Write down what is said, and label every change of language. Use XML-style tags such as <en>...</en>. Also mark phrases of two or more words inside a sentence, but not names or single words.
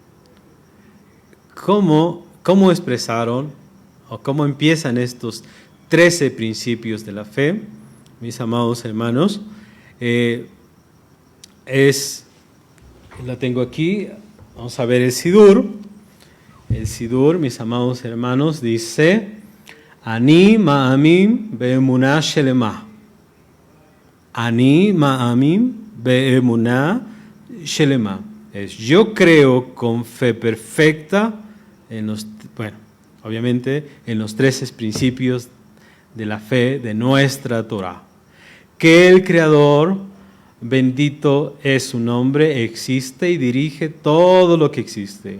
<es>¿Cómo expresaron o cómo empiezan estos 13 principios de la fe, mis amados hermanos? La tengo aquí, vamos a ver el Sidur. El Sidur, mis amados hermanos, dice:</es> <he>אני מאמין באמונה שלמה. אני מאמין באמונה שלמה.</he> <es>Yo creo con fe perfecta obviamente en los 13 principios de la fe de nuestra Torah. Que el Creador, bendito es su nombre, existe y dirige todo lo que existe.</es>